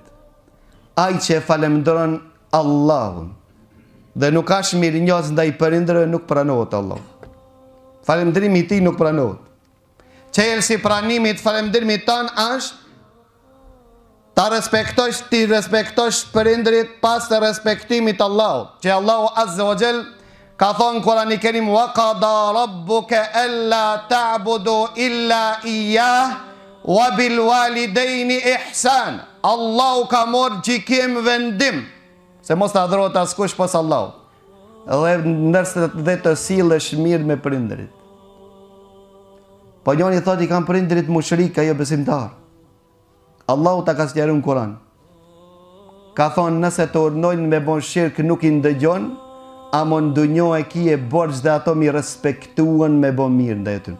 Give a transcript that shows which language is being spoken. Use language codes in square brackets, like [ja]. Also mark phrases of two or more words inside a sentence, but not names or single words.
[sq] Ai që falemnderon Allahun dhe nuk ka mirënjohës ndaj prindërve nuk pranohet Allah. Falënderimi i tij nuk pranohet. Çelësi pranimit falënderimit ton është ti respektosh prindërit pas të respektimit Allahut. Që Allahu [ar] عز وجل [sq] ka thonë në Kur'anin e Kerim [ar] وقضى ربك ألا تعبدوا إلا إياه وبالوالدين إحسانا. [sq] Allahu ka marrë gjykim vendim se mos të adhurohet askush pas Allahut. Dhe ndërsa dhe të sillesh mirë me prindërit. Po njëri thotë i kanë prindërit mushrik, ajo besimtar. Allahu ta ka sqaruar në Kur'an. Ka thonë nëse të urnojnë me bon shirk nuk i ndëgjon, ama në dunjo e ki e borç dhe ato mi respektuan me bon mirë ndaj tyre.